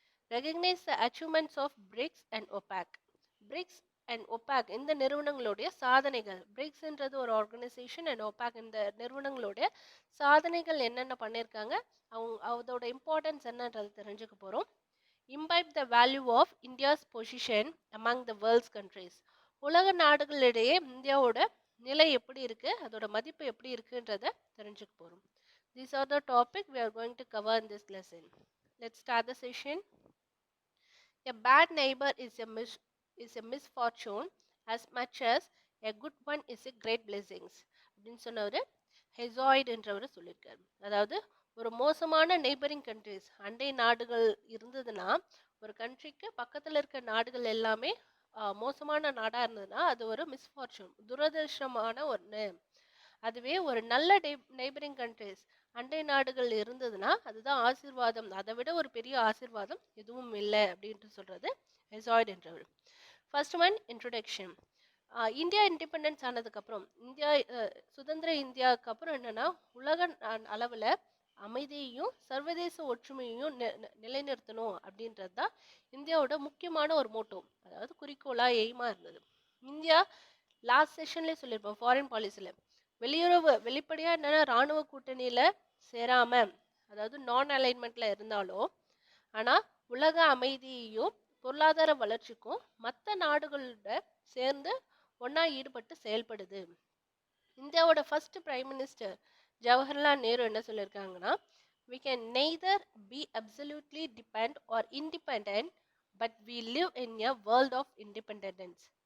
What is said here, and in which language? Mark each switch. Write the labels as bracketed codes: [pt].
[en] Recognise the achievements of BRICS and ஒபாக். [ta] BRICS and ஒபாக் இந்த நிறுவனங்களுடைய சாதனைகள், பிரிக்ஸ்ன்றது ஒரு ஆர்கனைசேஷன் அண்ட் ஒபாக் இந்த நிறுவனங்களுடைய சாதனைகள் என்னென்ன பண்ணியிருக்காங்க, அதோட இம்பார்ட்டன்ஸ் என்னன்றது தெரிஞ்சுக்க போகிறோம். [en] Imbibe the value of India's position among the world's countries. [ta] உலக நாடுகளிடையே இந்தியாவோட நிலை எப்படி இருக்கு, அதோட மதிப்பு எப்படி இருக்குன்றத தெரிஞ்சுக்க போறோம். [en] These are the topic we are going to cover in this lesson. Let's start the session. A bad neighbor is a misfortune as much as a good one is a great blessings [ta] அப்படின்னு சொன்னவர் ஹெசாய்டு என்றவர் சொல்லியிருக்காரு. அதாவது ஒரு மோசமான neighbouring countries அண்டை நாடுகள் இருந்ததுன்னா ஒரு கண்ட்ரிக்கு பக்கத்தில் இருக்க நாடுகள் எல்லாமே மோசமான நாடாக இருந்ததுன்னா அது ஒரு மிஸ்ஃபார்ச்சூன், துரதிருஷ்டமான ஒன்று. அதுவே ஒரு நல்ல நெய்பரிங் கண்ட்ரிஸ் அண்டை நாடுகள் இருந்ததுன்னா அதுதான் ஆசீர்வாதம், அதை விட ஒரு பெரிய ஆசீர்வாதம் எதுவும் இல்லை அப்படின்ட்டு சொல்றது ஹெசாய்டு என்றவர். First one introduction. India independence ஆனதுக்கப்புறம் சுதந்திர இந்தியாவுக்கு அப்புறம் என்னன்னா உலக அளவில் அமைதியையும் சர்வதேச ஒற்றுமையையும் நிலைநிறுத்தணும் அப்படின்றது தான் இந்தியாவோட முக்கியமான ஒரு மோட்டோ, அதாவது குறிக்கோளா எய்மா இருந்தது. இந்தியா லாஸ்ட் செஷன்லேயே சொல்லியிருப்போம் ஃபாரின் பாலிசியில் வெளியுறவு வெளிப்படையாக என்னென்னா இராணுவ கூட்டணியில் சேராமல், அதாவது நான் அலைன்மெண்ட்ல இருந்தாலும் ஆனால் உலக அமைதியையும் பொருளாதார வளர்ச்சிக்கும் மற்ற நாடுகளோட சேர்ந்து ஒன்றா ஈடுபட்டு செயல்படுது. இந்தியாவோட first prime minister Jawaharlal Nehru என்ன சொல்லியிருக்காங்கன்னா, [en] we can neither be absolutely depend or independent but we live in a world of interdependence.